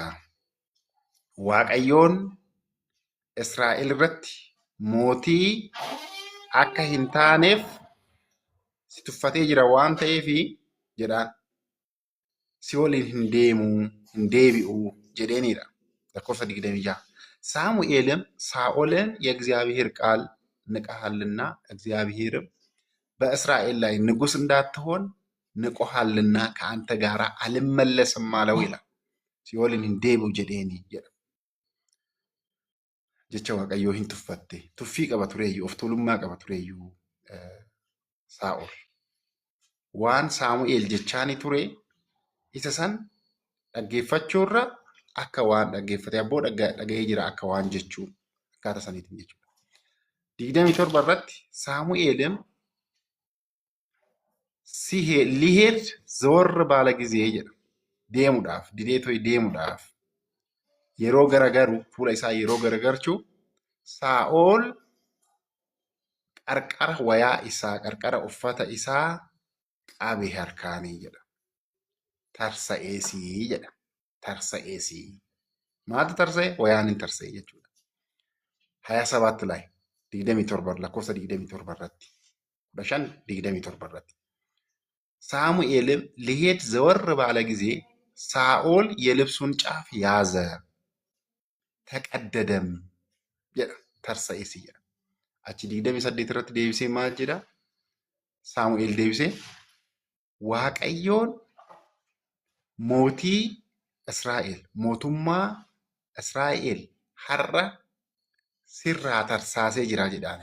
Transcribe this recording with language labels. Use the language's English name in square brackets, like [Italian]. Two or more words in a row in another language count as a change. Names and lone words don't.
[Oromo] Waaqayyoon Israa'el irratti mootii akka hin taaneef si tuffatee jira waan ta'eef jedhaan si waliin hin deebi'u jedheenidha. [Amharic] lakkoofsa 26 ሳሙኤልም ሳኦልን የእግዚአብሔር ቃል ንቀሃልና እግዚአብሔርም በእስራኤል ላይ ንጉሥ እንዳትሆን ንቆሃልና ከአንተ ጋር አልመለስም አለው ይላል። [Oromo] si waliin hin deebi'u jedheeni jedha. Jecha Waaqayyoo hin tuffatte. Tuffii qaba tureeyyuu, of tuulummaa qaba tureeyyuu Saa'ol. Waan Saamu'eel jechaani ture isa san dhaggeeffachuurra akka waan dhaggeeffate abboo dhagahee jira akka waan jechuu akkaataa saniitiin jechuudha. 27 irratti Saamu'eelim [Amharic] ሊሄድ ዘወር ባለ ጊዜ [Oromo] jedha. Deemuudhaaf, dideetoo deemuudhaaf yeroo garagaru fuula isaa yeroo garagarchu Saa'ol qarqara wayaa isaa qarqara uffata isaa qabe harkaanii jedha. Tarsa'eesii jedha. Tarsa'eesii. Maaltu tarsa'e? Wayaan hin tarsa'e jechuudha. [Amharic] 27 ላይ 27 [Oromo] lakkoofsa 27 irratti 15:27 irratti [Amharic] ሳሙኤልም ሊሄድ ዘወር ባለ ጊዜ ሳኦል የልብሱን ጫፍ ያዘ ተቀደደም jedha. [Oromo] Tarsa'eesii jedha. Achi 28 irratti deebisee maal jedha? Saamu'eel deebisee Waaqayyoon mootii Israa'el mootummaa Israa'el har'a sirraa tarsaasee jira jedhaan.